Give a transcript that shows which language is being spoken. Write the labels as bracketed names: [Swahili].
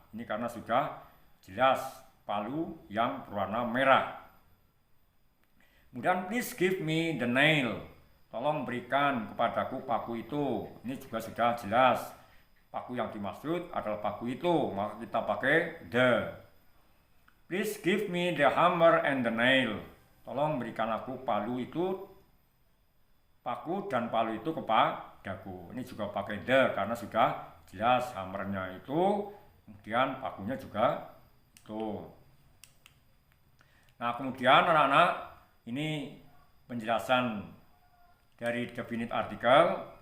[Indonesian] Ini karena sudah jelas palu yang berwarna merah. Kemudian [English] please give me the nail. [Indonesian] Tolong berikan kepadaku paku itu. Ini juga sudah jelas. Paku yang dimaksud adalah paku itu, maka kita pakai the. [English] Please give me the hammer and the nail. [Indonesian] Tolong berikan aku palu itu, paku dan palu itu kepadaku. Ini juga pakai the karena sudah jelas hammernya itu, kemudian pakunya juga itu. Nah, kemudian anak-anak, ini penjelasan dari definite article.